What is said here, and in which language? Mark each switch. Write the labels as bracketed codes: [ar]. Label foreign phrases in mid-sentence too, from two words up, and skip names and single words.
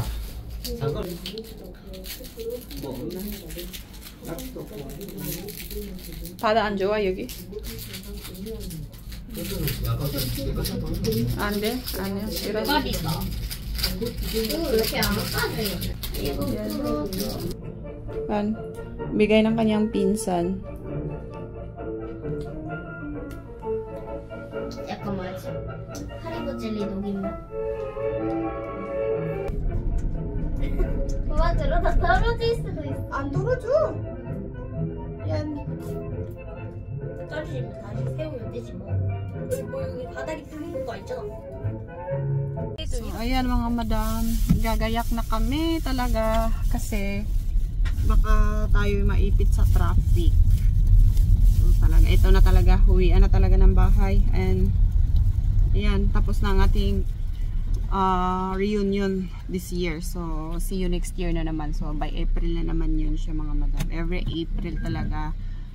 [ko] 잠깐. 뭐 없나? 바다 안 좋아, 여기? 안 돼? 안 해. 이런. 대박이다. 이거 이렇게 안 까져요. 이거 풀어줘. [tl] Yan. Bigay ng kanyang pinsan. [ko] 약간 뭐지? 하리보 젤리 녹인 맛. 그만 들어다 떨어질 수도 있어. 안 떨어져. Yan. 떨어지면 다시 세우면 되지 뭐. 뭐 여기 바닥이 뚫린 거 있잖아. [tl] So, ayan mga madam, gagayak na kami talaga kasi baka tayo maipit sa traffic. So talaga, ito na talaga, huwian na talaga ng bahay. And ayan, tapos na ang ating reunion [en] this year. So see you next year [tl] na naman. So by April na naman yun siya mga madam. [en] Every April talaga